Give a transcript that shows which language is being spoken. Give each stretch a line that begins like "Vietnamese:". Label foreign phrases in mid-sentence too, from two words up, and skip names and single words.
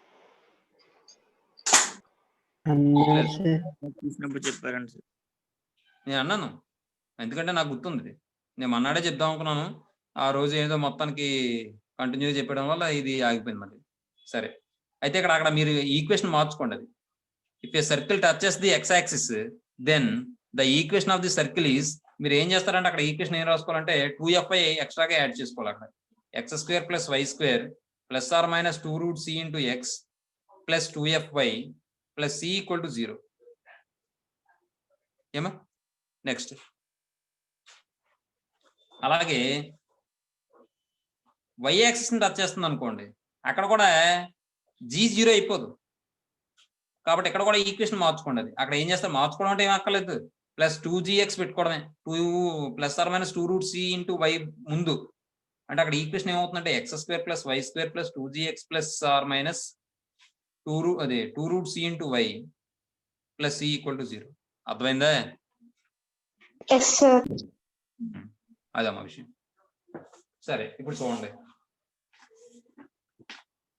Telugu: చూసినప్పుడు చెప్పారండి సార్. నేను అన్నాను, ఎందుకంటే నాకు గుర్తుంది. నేను మన్నాడే చెప్దాం అనుకున్నాను, ఆ రోజు ఏదో మొత్తానికి కంటిన్యూగా చెప్పడం వల్ల ఇది ఆగిపోయింది మళ్ళీ. సరే, అయితే అక్కడ మీరు ఈక్వేషన్ మార్చుకోండి.
English: అది if a circle touches the x axis then the equation of the circle is,
Telugu: మీరు ఏం చేస్తారంటే అక్కడ ఈక్వేషన్ ఏం రాసుకోవాలంటే 2fi
English: extraga add
Telugu: చేసుకోవాలి. అక్కడ x² + y² ± 2√c × x + 2fi + c = 0. ఏమా? నెక్స్ట్ అలాగే
English: y axis
Telugu: ని టచ్ చేస్తుంది అనుకోండి, అక్కడ కూడా g 0 అయిపోదు. కాబట్టి ఇక్కడ కూడా ఈక్వేషన్ మార్చుకోండి. అది అక్కడ ఏం చేస్తారు, మార్చుకోవడం అంటే ఏం అక్కర్లేదు, +2gx పెట్టుకోవడమే. 2 ± 2√c × y ముందు అంటే అక్కడ ఈక్వేషన్ ఏమవుతుందంటే x² + y² + 2gx ± 2√c × y + c = 0. అర్థమైందా?
English: Yes, sir.
Telugu: అదమ్మా విషయం. సరే, ఇప్పుడు చూడండి,